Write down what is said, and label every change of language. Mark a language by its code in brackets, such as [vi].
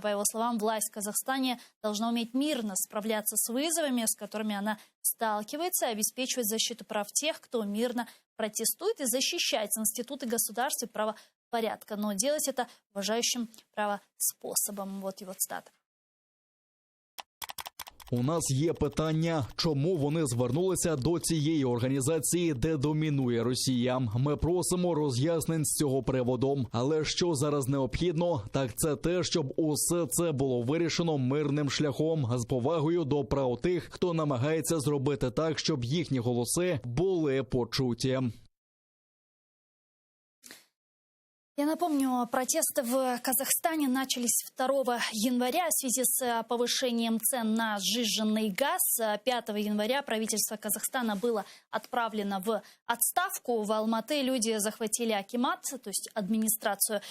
[ru] По его словам, власть в Казахстане должна уметь мирно справляться с вызовами, с которыми она сталкивается, и обеспечивать защиту прав тех, кто мирно протестует, и защищать институты государства и правопорядка. Но делать это уважающим право способом. Вот его цитата. [uk] У нас є питання, чому вони звернулися до цієї організації, де домінує Росія. Ми просимо роз'яснень з цього приводу. Але що зараз необхідно, так це те, щоб усе це було вирішено мирним шляхом, з повагою до прав тих, хто намагається зробити так, щоб їхні голоси були почуті. [ru] Я напомню, протесты в Казахстане начались 2 января в связи с повышением цен на сжиженный газ. 5 января правительство Казахстана было отправлено в отставку. В Алматы люди захватили акимат, то есть администрацию.